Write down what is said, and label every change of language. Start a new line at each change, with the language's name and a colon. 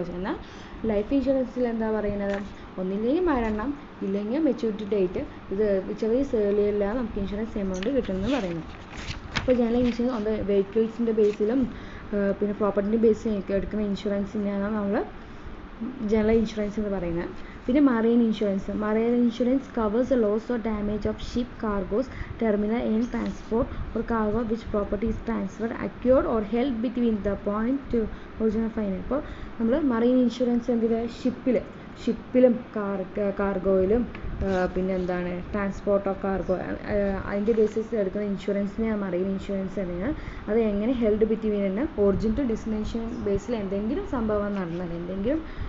Malayalam: പക്ഷേ എന്നാൽ ലൈഫ് ഇൻഷുറൻസിൽ എന്താ പറയുന്നത്, ഒന്നില്ലെങ്കിൽ മരണം, ഇല്ലെങ്കിൽ മെച്യൂരിറ്റി ഡേറ്റ്, ഇത് ചെറിയ ഏർലിയറിലാണ് നമുക്ക് ഇൻഷുറൻസ് എമൗണ്ട് കിട്ടുമെന്ന് പറയുന്നത്. അപ്പോൾ ജനറൽ ഇൻഷുറൻസ് വെഹിക്കിൾസിൻ്റെ ബേസിലും പിന്നെ പ്രോപ്പർട്ടിൻ്റെ ബേസിലും എടുക്കുന്ന ഇൻഷുറൻസിനെയാണ് നമ്മൾ ജനറൽ ഇൻഷുറൻസ് എന്ന് പറയുന്നത്. പിന്നെ
English: Marine insurance covers the loss or damage of ship, cargoes, terminal and transport or cargo which property is transferred, acquired or held between the point to original final.
Malayalam: അപ്പോൾ നമ്മൾ marine insurance എന്തിന് ഷിപ്പിലും കാർഗോയിലും പിന്നെ എന്താണ് transport of cargo അതിൻ്റെ ബേസിസിൽ എടുക്കുന്ന ഇൻഷുറൻസിനെ marine insurance തന്നെയാണ്. അത് എങ്ങനെ held between origin to destination ബേസിൽ എന്തെങ്കിലും സംഭവം നടന്നാൽ, എന്തെങ്കിലും